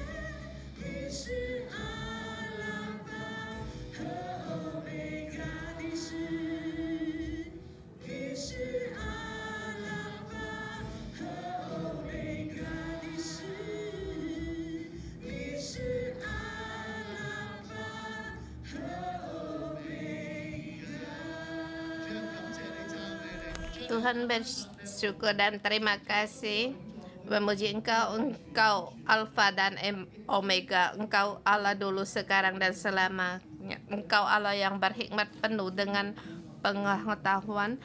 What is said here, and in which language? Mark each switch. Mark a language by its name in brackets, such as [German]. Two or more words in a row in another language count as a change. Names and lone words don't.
[Chinese] 你是阿拉法和欧米伽，你是阿拉法和欧米伽，你是阿拉法和欧米伽。 [Indonesian] Tuhan bersyukur dan terima kasih, memuji Engkau Alfa dan Omega, Engkau Allah dulu, sekarang, dan selamanya. Engkau Allah yang berhikmat penuh dengan pengetahuan.